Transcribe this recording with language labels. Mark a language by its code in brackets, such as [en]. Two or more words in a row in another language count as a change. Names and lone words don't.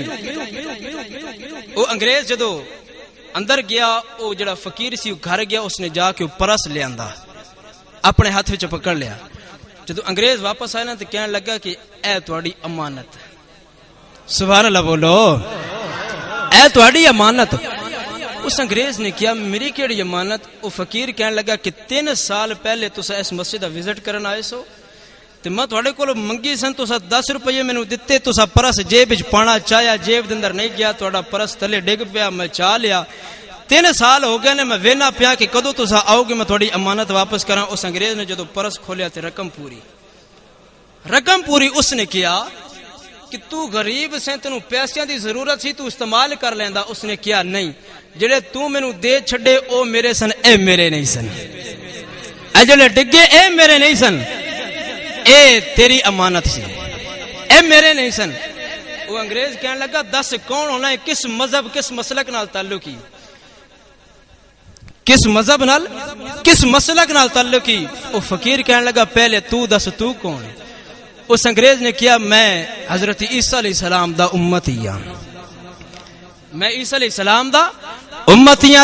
[pa] وہ انگریز جدوں اندر گیا وہ جڑا فقیر سی گھر گیا اسنے جاکے پرس لیا اپنے ہتھ وچ پکڑ لیا. جدوں انگریز واپس آیا نا تو کہنے لگا کہ اے تہاڈی امانت. [ar] سبحان اللہ [pa] بولو اے تہاڈی امانت. اس انگریز نے کیا میری کیڑی امانت؟ وہ فقیر کہنے لگا کہ 3 سال پہلے تسا اس مسجد دا وزٹ کرن آئے سو تے میں تھوڑے کول منگی سن تسا 10 روپے مینوں دتے، تسا پرس جیب وچ پانا چاہیا، جیب دے اندر نہیں گیا، تہاڈا پرس تھلے ڈگ پیا، میں چا لیا۔ 3 سال ہو گئے نے، میں وینا پیا کہ کدوں تسا آؤ گے میں تھوڑی امانت واپس کراں۔ اس انگریز نے جدوں پرس کھولیا تے رقم پوری اس نے کیا کہ تو غریب سے تینوں پیسیاں دی ضرورت سی، تو استعمال کر لیندا۔ اس نے کیا نہیں، جڑے تو مینوں دے چھڈے او میرے سن، اے میرے نہیں سن، اے جڑے ڈگے اے میرے نہیں سن، اے تیری امانت سی، اے میرے نہیں سن۔ وہ انگریز کہنے لگا دس کون ہونا ہے، کس مذہب کس مسلک نال تعلق ہی، کس مذہب نال کس مسلک نال تعلق ہی؟ وہ فقیر کہنے لگا پہلے تو دس تو کون ہے؟ اس انگریز نے کیا میں حضرت عیسیٰ علیہ السلام دا امتی ہاں، میں عیسیٰ علیہ السلام دا امتی ہاں۔